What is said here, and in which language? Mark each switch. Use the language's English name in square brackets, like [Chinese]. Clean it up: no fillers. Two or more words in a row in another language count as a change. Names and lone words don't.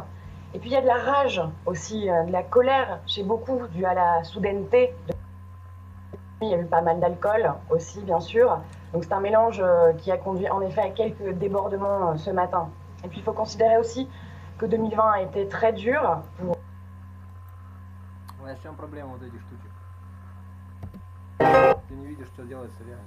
[French] Et puis il y a de la rage aussi, de la colère chez beaucoup, due à la soudaineté. Il y a eu pas mal d'alcool aussi, bien sûr. Donc c'est un mélange qui a conduit en effet à quelques débordements ce matin. Et puis il faut considérer aussi que 2020 a été très dur. [Russian] В чем проблема вот этих штучек? Ты не видишь, что делается реально.